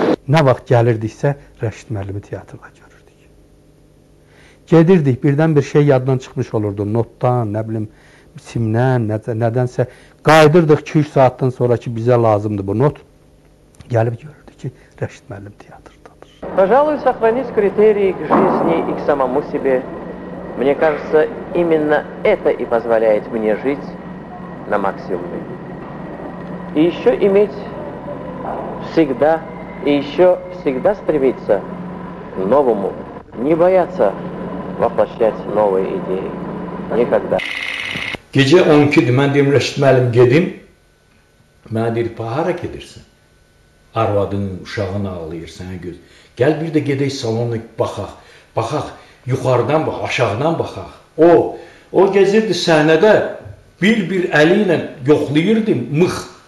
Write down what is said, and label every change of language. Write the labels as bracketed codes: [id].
[az] Nə vaxt gəlirdiksə, Rəşid müəllimi teatrda görürdük. Gedirdik, birdən bir şey yaddan çıxmış olurdu. Notdan, nə bilim, simdən, nədənsə. Qaydırdıq 2-3 saatdan sonra ki, bizə lazımdır bu not. Gəlib görürdük ki, Rəşid müəllim teatrdadır. [ru] Пожалуй, сохранить критерии к жизни и к самому себе. Мне кажется, именно это и позволяет мне жить на максимуме. И еще иметь всегда, и еще всегда стремиться к новому, не бояться воплощать новые идеи. Никогда. [az] Gecə 12-dir, mən deyim, Rəşid müəllim gedim. Mənə deyir, hara gedirsən? Arvadın, uşağın ağlayır, sənə göz. Gəl bir də gedək salona baxaq. Baxaq, yuxarıdan bax, aşağıdan baxaq. O gezirdi səhnədə, bir əli ilə yoxlayırdı, mıx.